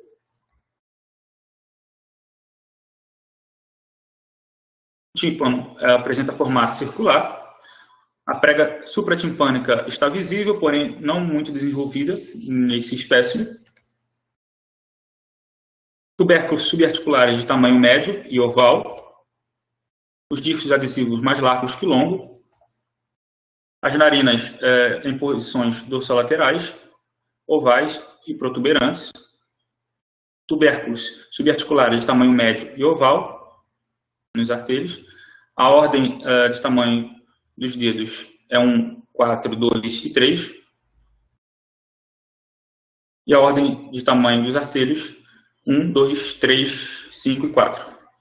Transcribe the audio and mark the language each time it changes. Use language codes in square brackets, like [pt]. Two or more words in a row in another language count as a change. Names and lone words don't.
[pt] o tímpano apresenta formato circular, a prega supratimpânica está visível, porém não muito desenvolvida nesse espécime. Tubérculos subarticulares de tamanho médio e oval. Os discos adesivos mais largos que longos. As narinas em posições dorsolaterais, ovais e protuberantes. Tubérculos subarticulares de tamanho médio e oval nos artelhos. A ordem de tamanho dos dedos é 1, 4, 2 e 3. E a ordem de tamanho dos artelhos 1, 2, 3, 5 e 4.